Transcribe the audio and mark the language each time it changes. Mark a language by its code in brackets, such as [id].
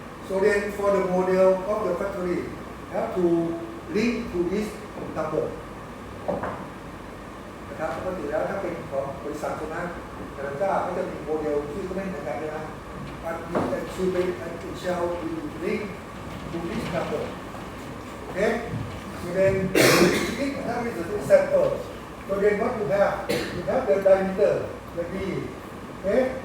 [en] So then for the model of the factory, have to link to this number. [th] นะครับปกติแล้วถ้าเป็นของบริษัทใช่ไหมแต่ละเจ้าก็จะมีโมเดลที่ก็ไม่เหมือนกันนะมันมีแต่ชื่อเป็นอันที่เชลล์ลิงก์ [en] to this number. Okay? So then this now is the sample. So then what you have the diameter, the D. Okay?